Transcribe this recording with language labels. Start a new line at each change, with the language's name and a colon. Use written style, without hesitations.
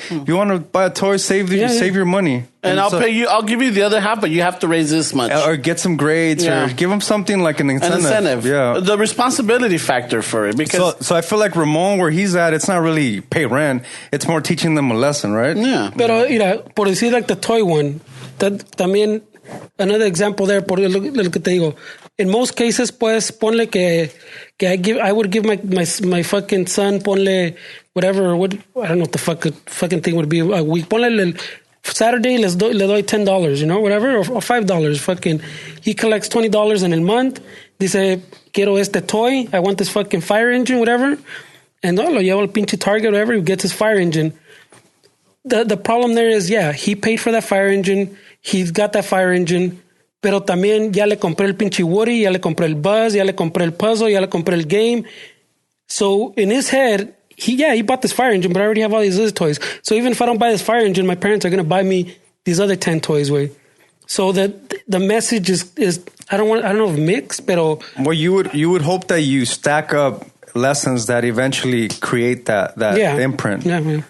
English: If you want to buy a toy, save your money. And I'll pay you. I'll give you the other half, but you have to raise this much, or get some grades, or give them something like an incentive. Yeah, the responsibility factor for it. Because so I feel like Ramon, where he's at, it's not really pay rent. It's more teaching them a lesson, right? Yeah.
Spanish: Pero por decir
English: like the toy one, that
Spanish: también
English: another example there.
Spanish: Por lo que te digo,
English: in most cases,
Spanish: pues ponle que
English: I would give my fucking son, ponle whatever. What I don't know what the fucking thing would be a week. Ponle Saturday
Spanish: le doy
English: $10, whatever, or $5. Fucking, he collects $20 in a month.
Spanish: Dice, quiero este toy.
English: I want this fucking fire engine, whatever. And
Spanish: lo llevo al pinche
English: Target, whatever. He gets his fire engine. The problem there is, he paid for that fire engine. He's got that fire engine.
Spanish: Pero también ya le compré el pinche Woody, ya le compré el Buzz, ya le compré el puzzle, ya le compré el game.
English: So in his head, he bought this fire engine, but I already have all these other toys. So even if I don't buy this fire engine, my parents are going to buy me these other 10 toys. Way. So that the message is I don't know if mixed, pero well, you would hope that you stack up lessons that eventually create that imprint. Yeah.